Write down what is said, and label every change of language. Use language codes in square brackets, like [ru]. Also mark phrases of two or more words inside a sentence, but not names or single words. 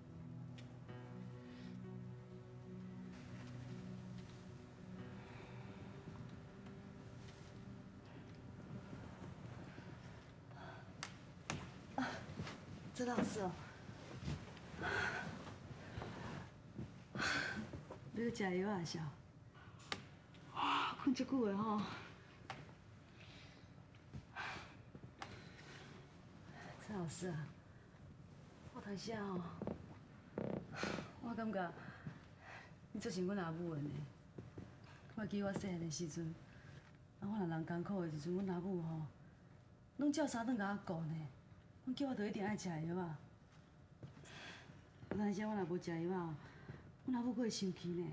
[nan] 这老师哦，你去食药啊？是哦。哇，困这久的吼。陈老师啊，我头先吼，我感觉你做像阮阿母安尼。我记我细汉的时阵，我若人艰苦的时阵，阮阿母吼，拢照三顿甲我顾呢。阮叫我着一定爱食药啊！有当时我若无食药啊，阮阿母佫会生气呢。